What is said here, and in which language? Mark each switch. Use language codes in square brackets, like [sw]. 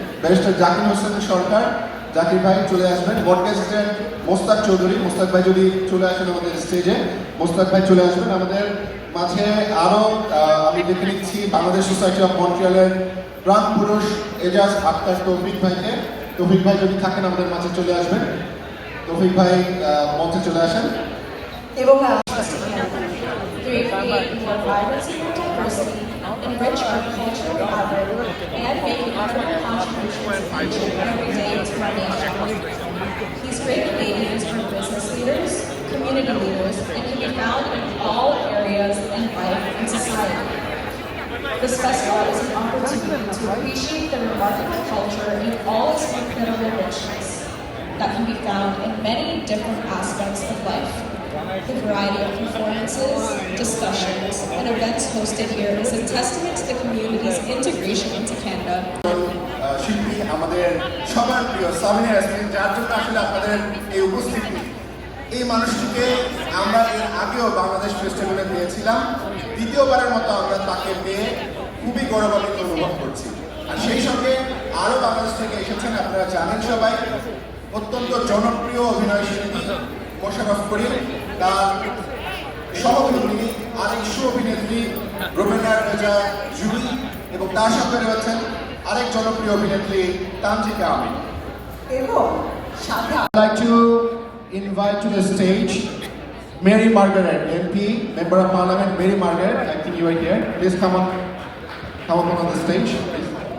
[bn] Barrister Zakir Hossain সরকার, জাকির ভাই চলে আসবেন। বডকাস্ট এজেন্ট মোস্তাক চৌধুরী, মোস্তাক ভাই যদি চলে আসেন আমাদের স্টেজে, মোস্তাক ভাই চলে আসবেন। আমাদের মাঝে আরও আমি দেখে নিচ্ছি বাংলাদেশ সোসাইটি অফ মন্ট্রিয়ালের প্রাণ পুরুষ এজাজ আক্তার তৌফিক ভাইকে। তৌফিক ভাই যদি থাকেন আমাদের মাঝে চলে আসবেন। তৌফিক ভাই মঞ্চে চলে আসেন। এবং [en] create more vibrancy and diversity, enrich our cultural fabric, and make incredible contributions each and every day to our nation. These great Canadians are business leaders, community leaders, and can be found in all areas in life and society. This festival is an opportunity to appreciate the remarkable culture in all its incredible richness that can be found in many different aspects of life. The variety of performances, discussions, and events hosted here is a testament to the community's integration into Canada. [bn] শিল্পী আমাদের সবার প্রিয় সাবিনা ইয়াসমিন, যার জন্য আসলে আপনাদের এই উপস্থিতি। এই মানুষটিকে আমরা এর আগেও বাংলাদেশ ফেস্টিভ্যালে পেয়েছিলাম, দ্বিতীয়বারের মতো আমরা তাকে পেয়ে খুবই গৌরবান্বিত অনুভব করছি। আর সেই সঙ্গে আরও বাংলাদেশ থেকে এসেছেন, আপনারা জানেন সবাই, অত্যন্ত জনপ্রিয় অভিনয় শিল্পী মোশাররফ করিম, তার সহকর্মী আরেক অভিনেত্রী রোমেনা রেজা জুলি, এবং তার সাথে রয়েছেন আরেক জনপ্রিয় অভিনেত্রী তানজিকা আমিন। এবং সাথে [en] I'd like to invite to the stage Mary Margaret, MP, Member of Parliament, Mary Margaret. I think you are here. Please come up on the stage. Please.